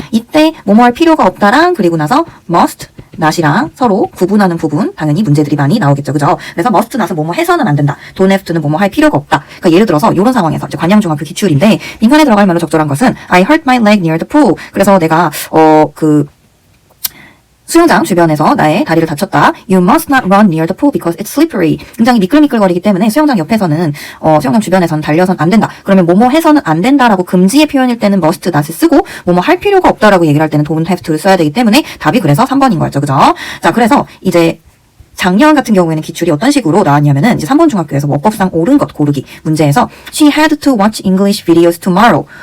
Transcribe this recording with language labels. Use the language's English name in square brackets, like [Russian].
[Korean] 이때 뭐뭐 할 필요가 없다랑 그리고 나서 must, not이랑 서로 구분하는 부분 당연히 문제들이 많이 나오겠죠, 그죠? 그래서 must not은 뭐뭐 해서는 안 된다. don't have to는 뭐뭐 할 필요가 없다. 그러니까 예를 들어서 이런 상황에서 이제 관양중학교 기출인데 빈칸에 들어갈 말로 적절한 것은 [English] I hurt my leg near the pool. [Korean] 그래서 내가 수영장 주변에서 나의 다리를 다쳤다. [English] You must not run near the pool because it's slippery. [Korean] 굉장히 미끌미끌거리기 때문에 수영장 옆에서는 수영장 주변에서는 달려서는 안 된다. 그러면 뭐뭐 해서는 안 된다라고 금지의 표현일 때는 must not을 쓰고 뭐뭐 할 필요가 없다라고 얘기를 할 때는 don't have to를 써야 되기 때문에 답이 그래서 3번인 거였죠. 그죠? 자, 그래서 이제 작년 같은 경우에는 기출이 어떤 식으로 나왔냐면은 이제 3번 중학교에서 원법상 옳은 것 고르기 문제에서 [English] She had to watch English videos tomorrow.